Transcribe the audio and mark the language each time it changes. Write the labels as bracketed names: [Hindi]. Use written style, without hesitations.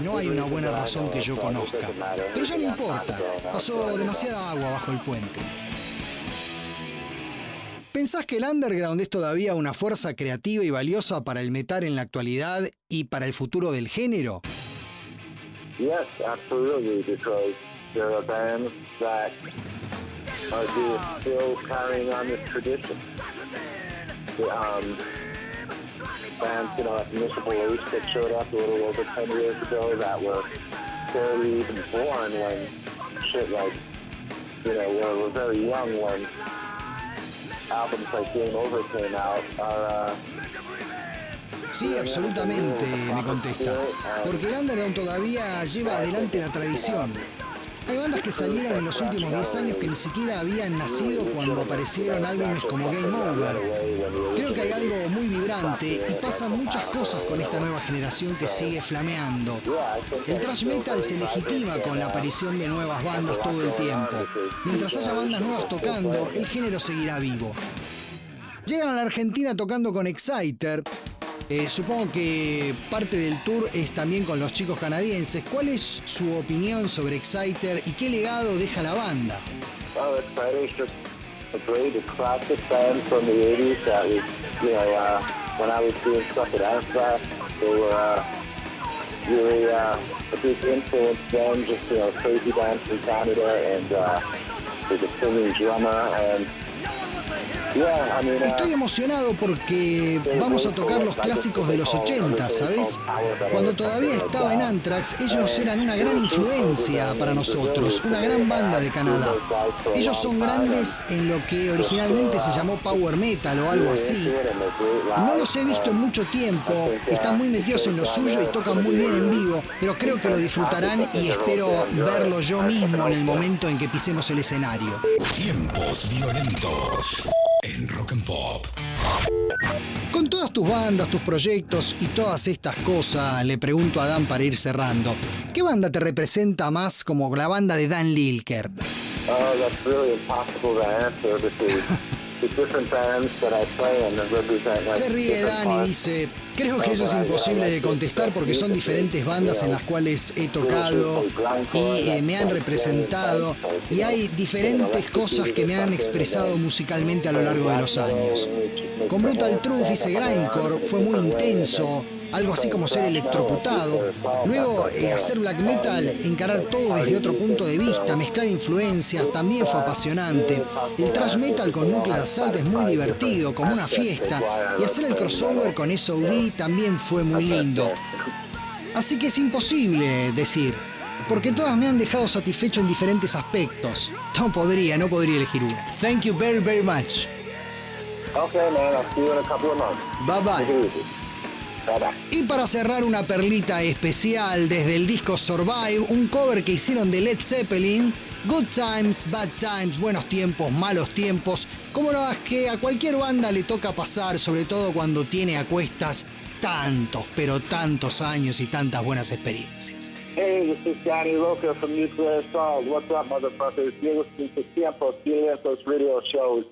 [Spanish] No hay una buena razón que yo conozca. Pero ya no importa. Pasó demasiada agua bajo el puente. ¿Pensás que el underground es todavía una fuerza creativa y valiosa para el metal en la actualidad y para el futuro del género? [English] Yes, absolutely, because there are bands that are still carrying on this tradition. Bands, you know, like Municipal Waste that showed up a little over 10 years ago that were barely even born when shit like, you know, were very young when albums like Game Over came out are, [Spanish] Sí, absolutamente, me contesta. Porque el underground todavía lleva adelante la tradición. Hay bandas que salieron en los últimos 10 años que ni siquiera habían nacido cuando aparecieron álbumes como Game Over. Creo que hay algo muy vibrante y pasan muchas cosas con esta nueva generación que sigue flameando. El thrash metal se legitima con la aparición de nuevas bandas todo el tiempo. Mientras haya bandas nuevas tocando, el género seguirá vivo. Llegan a la Argentina tocando con Exciter. Supongo que parte del tour es también con los chicos canadienses. ¿Cuál es su opinión sobre Exciter y qué legado deja la banda? [English] Well, Exciter is just a great, a classic band from the 80s that was, you know, when I was doing stuff at Anthrax, they were really a big influence then, just, you know, crazy band from Canada and the singing drummer and [Spanish] Estoy emocionado porque vamos a tocar los clásicos de los 80, ¿sabes? Cuando todavía estaba en Anthrax, ellos eran una gran influencia para nosotros, una gran banda de Canadá. Ellos son grandes en lo que originalmente se llamó power metal o algo así. No los he visto en mucho tiempo, están muy metidos en lo suyo y tocan muy bien en vivo, pero creo que lo disfrutarán y espero verlo yo mismo en el momento en que pisemos el escenario. Tiempos violentos en Rock and Pop. Con todas tus bandas, tus proyectos y todas estas cosas, le pregunto a Dan para ir cerrando, ¿qué banda te representa más como la banda de Dan Lilker? [English] That's really impossible to answer because the different bands that I play and represent. [Spanish] Se ríe Dan y dice, creo que eso es imposible de contestar porque son diferentes bandas en las cuales he tocado y me han representado y hay diferentes cosas que me han expresado musicalmente a lo largo de los años. Con Brutal Truth, dice Grindcore, fue muy intenso, algo así como ser electrocutado. Luego, hacer black metal, encarar todo desde otro punto de vista, mezclar influencias, también fue apasionante. El thrash metal con Nuclear Assault es muy divertido, como una fiesta. Y hacer el crossover con SOD también fue muy lindo. Así que es imposible decir, porque todas me han dejado satisfecho en diferentes aspectos. No podría elegir una. [English] Thank you very, very much. Okay, man, I'll see you in a couple of months. [Spanish] Bye-bye. Y para cerrar, una perlita especial desde el disco Survive, un cover que hicieron de Led Zeppelin, [English] Good times, bad times, [Spanish] buenos tiempos, malos tiempos. Cómo no, es que a cualquier banda le toca pasar, sobre todo cuando tiene a cuestas tantos, pero tantos años y tantas buenas experiencias. [English] Hey, this is Danny Roca from Nuclear Assault. What's up, motherfuckers? You're listening to Tiempo, Tiempo's radio show.